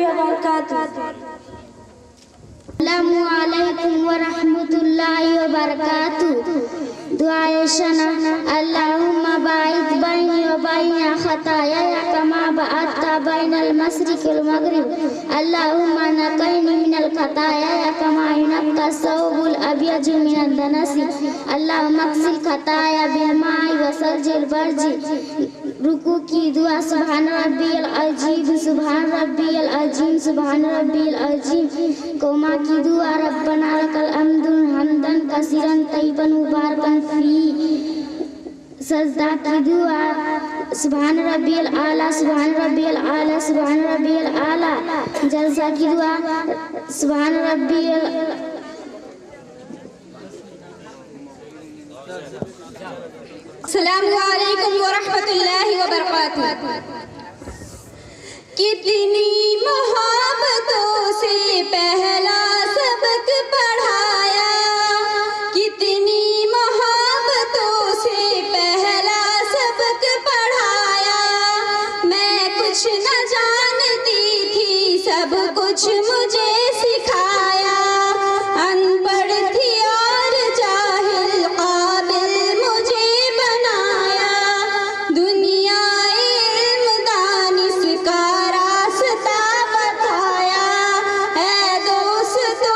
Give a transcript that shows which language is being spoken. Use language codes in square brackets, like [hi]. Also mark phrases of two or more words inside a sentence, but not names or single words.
[ar] وبركاته السلام عليكم ورحمة الله وبركاته [ur] دعائے ثنا [ar] اللهم باعد بيني وبين خطاياي كما باعدت بين المشرق والمغرب اللهم نقني من الخطايا كما ينقى الثوب الأبيض من الدنس اللهم اغسل خطاياي بالماء والثلج والبرد [ur] رکوع کی دعا [ar] سبحان ربي العظيم سبحان ربي العظيم سبحان ربي العظيم [ur] قومہ کی دعا [ar] ربنا لك الحمد حمدا كثيرا طيبا مباركا في [ur] سجدہ کی دعا [ar] سبحان ربي الأعلى سبحان ربي الأعلى سبحان ربي الأعلى [ur] جلسہ کی دعا [ar] سبحان ربي السلام عليكم ورحمة الله وبركاته [ur] کتنی محبتوں سے پہلا سبق پڑھایا کتنی محبتوں سے پہلا سبق پڑھایا میں کچھ نہ جانتی تھی سب کچھ مجھے سکھایا ان پڑھ تھی اور جاہل قابل مجھے بنایا دنیا علم دانش کا راستہ بتایا ہے دوست